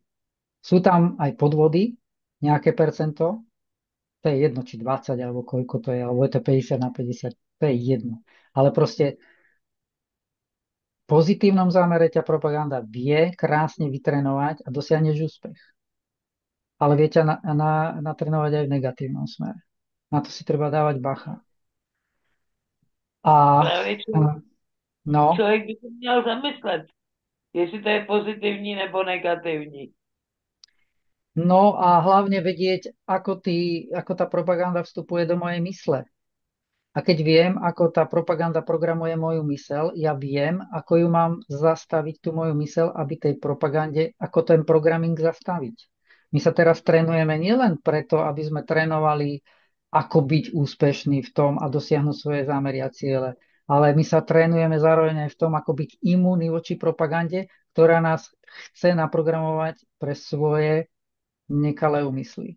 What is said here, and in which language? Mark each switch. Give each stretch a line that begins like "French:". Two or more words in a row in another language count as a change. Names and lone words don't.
Slovak: Sú tam aj podvody, nejaké percento, to je jedno, či 20, alebo koľko to je, alebo je to 50/50, to je jedno. Ale proste v pozitívnom zámere ťa propaganda vie krásne vytrenovať a dosiahneš úspech. Ale vie ťa natrenovať aj v negatívnom smere. Na to si treba dávať bacha. A
Czech: Právě no, člověk by se měl zamyslet, jestli to je pozitivní nebo negativní.
Slovak: no a hlavne vedieť, ako tá propaganda vstupuje do mojej mysle. A keď viem, ako tá propaganda programuje moju mysel, ja viem, ako ju mám zastaviť, tú moju mysel, aby tej propagande, ako ten programming zastaviť. My sa teraz trénujeme nielen preto, aby sme trénovali, ako byť úspešný v tom a dosiahnuť svoje zámery a ciele, ale my sa trénujeme zároveň aj v tom, ako byť imúnny voči propagande, ktorá nás chce naprogramovať pre svoje nekalé úmysly.